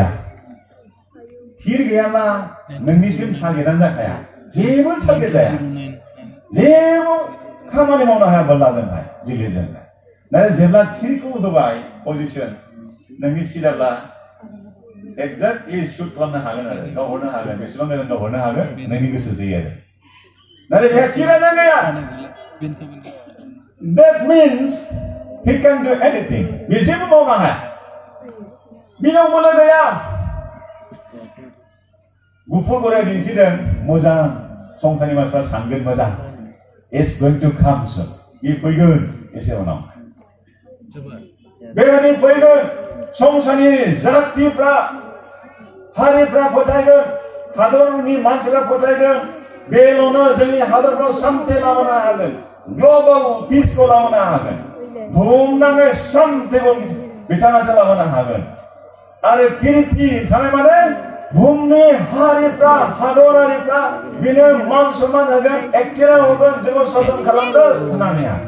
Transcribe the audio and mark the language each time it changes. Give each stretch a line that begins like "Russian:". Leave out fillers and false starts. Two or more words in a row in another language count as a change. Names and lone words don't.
Bodo: गैयाब्ला नोंनिसिम टारगेटआनो जाखाया जेबो टारगेट जाया जेबो खामानि मावनो हाया बोरलाजोंहाय जिलिरजोंहाय नाथाय जेब्ला थिरखौ होबाय पजिसन नोंनि सिदाब्ला
English: exactly shoot
Bodo: खालामनो हागोन आरो गावहरनो हागोन बेसेबां गोजान गावहरनो हागोन नोंनि गोसो जायो आरो नाथाय बेहा थिरानो गैया
English: that means he can do anything
Bodo: बे जेबो मावनो हाया बिनाव बोलो गैया गुफुर गराय दिन्थिदों मोजां संसारनि मानसिफ्रा सानगोन मोजां
English: is going to come soon
Bodo: बे फैगोन एसे उनाव बेबायदि फैगोन संसारनि जातिफ्रा हारिफ्रा फोथायगोन हादरनि मानसिफ्रा फोथायगोन बेल'नो जोंनि हादरखौ सान्थि लाबोनो हागोन
English: global peace
Bodo: लाबोनो हागोन बुहुमनाङै सान्थिखौ बिथाङासो लाबोनो हागोन आरो किरिति थानाय माने बुहुमनि हारिफ्रा हादरारिफ्रा बेनो मान सन्मान होगोन एक्टिरा होगोन जोंखौ सासन खालामगोन होननानै